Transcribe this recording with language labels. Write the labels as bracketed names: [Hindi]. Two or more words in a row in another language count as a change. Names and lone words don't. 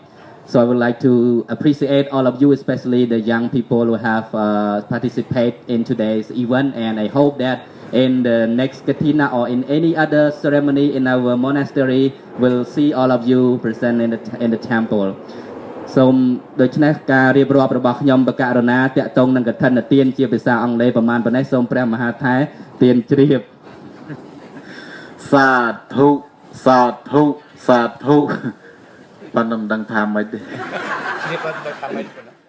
[English] So I would like to appreciate all of you, especially the young people who have participated in today's event. And I hope that in the next Kathina or in any other ceremony in our monastery, we'll see all of you present in the temple. [Khmer] សូមដូច្នេះការរៀបរាប់របស់ខ្ញុំបកករណាតាក់ទងនឹងកឋិនទានជាភាសាអង់គ្លេសប្រមាណប៉ុណ្ណេះសូមព្រះមហាថែទានជ្រាបសាធុសាធុសាធុប៉ុណ្ណឹងមិនដឹងថាម៉េចទេ